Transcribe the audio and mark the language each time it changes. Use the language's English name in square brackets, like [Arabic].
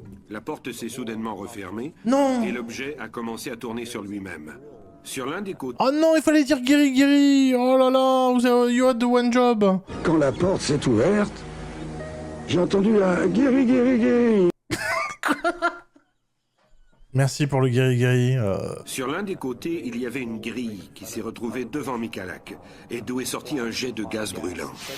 [French] La porte s'est soudainement refermée. Non. Et l'objet a commencé à tourner sur lui-même. Sur l'un des côtés... Oh non, il fallait dire Guiri. Oh là là, [English] you had the one job. [French] Quand la porte s'est ouverte, j'ai entendu un Guiri. Merci pour le Guiri. Sur l'un des côtés, il y avait une grille qui s'est retrouvée devant Michalak et d'où est sorti un jet de gaz brûlant.